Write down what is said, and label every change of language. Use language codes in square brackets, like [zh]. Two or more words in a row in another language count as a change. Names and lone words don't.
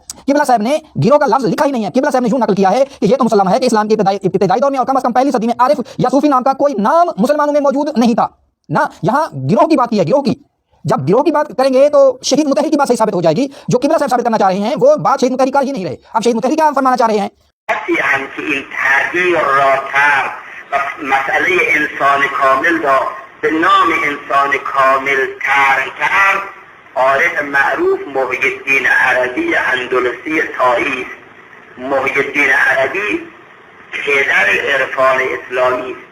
[ur] قبلہ صاحب نے گروہ کا لفظ لکھا ہی نہیں ہے، قبلہ صاحب نے یوں نقل کیا ہے کہ یہ تو مسلم ہے کہ اسلام کے ابتدائی دور میں اور کم از کم پہلی صدی میں عارف یا صوفی نام کا کوئی نام مسلمانوں میں موجود نہیں تھا۔ نہ یہاں گروہ کی بات کی ہے، گروہ کی۔ جب گروہ کی بات کریں گے تو شہید مطہری کی بات صحیح ثابت ہو جائے گی، جو قبلہ صاحب ثابت کرنا چاہ رہے ہیں وہ بات شہید مطہری کر ہی نہیں رہے۔ اب شہید مطہری کیا فرمانا چاہ رہے ہیں؟ [fa] مسئله انسان کامل را به نام انسان کامل طرح کرد، عارف معروف محی الدین عربی اندلسی تایی است. محی الدین عربی پدر عرفان اسلامی است.